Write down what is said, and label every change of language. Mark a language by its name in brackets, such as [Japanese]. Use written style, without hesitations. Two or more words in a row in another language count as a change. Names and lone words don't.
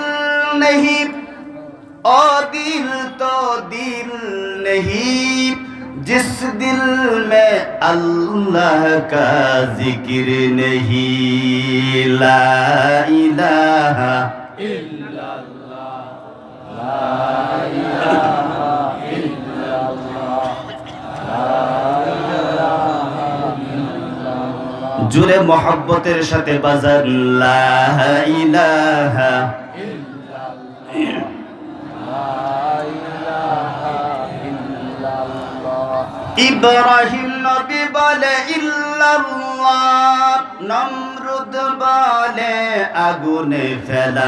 [Urdu] نہیں او دل تو دل نہیں جس دل میں اللہ کا ذکر نہیں [Arabic] لا الہ الا اللہ لا الہ الا اللہ [Bangla] জোরে মোহাব্বতের সাথে বাজার [Arabic] لا إله [Bangla] ইব্রাহিম নবী বলে ইল্লাল্লাহ নমরুদ বলে আগুনে ফেলা